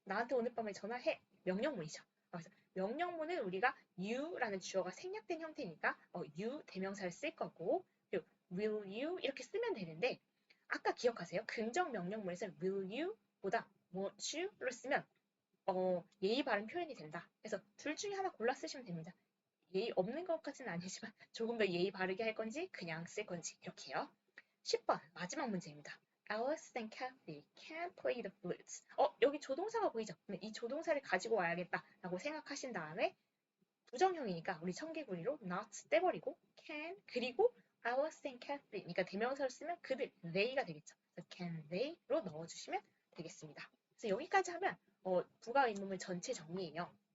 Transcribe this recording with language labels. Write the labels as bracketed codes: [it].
[ko] 나한테 오늘 밤에 전화해. 명령문이죠. 그래서 명령문은 우리가 you라는 주어가 생략된 형태니까 you 대명사를 쓸 거고 그리고 [en] will you [ko] 이렇게 쓰면 되는데 아까 기억하세요? 긍정 명령문에서 [en] will you [ko] 보다 [en] want you [ko] 를 쓰면 예의 바른 표현이 된다. 그래서 둘 중에 하나 골라 쓰시면 됩니다. 예의 없는 것까지는 아니지만 조금 더 예의 바르게 할 건지 그냥 쓸 건지 이렇게요. 10번 마지막 문제입니다. [en] Alice and Kathy can play the flute. [ko] 여기 조동사가 보이죠? 이 조동사를 가지고 와야겠다라고 생각하신 다음에 부정형이니까 우리 청개구리로 not 떼버리고 can 그리고 Alice and Kathy 그러니까 대명사를 쓰면 그들 they가 되겠죠. 그래서 [en] can they [ko] 로 넣어주시면 되겠습니다. 그래서 여기까지 하면 부가 의문문 전체 정리예요.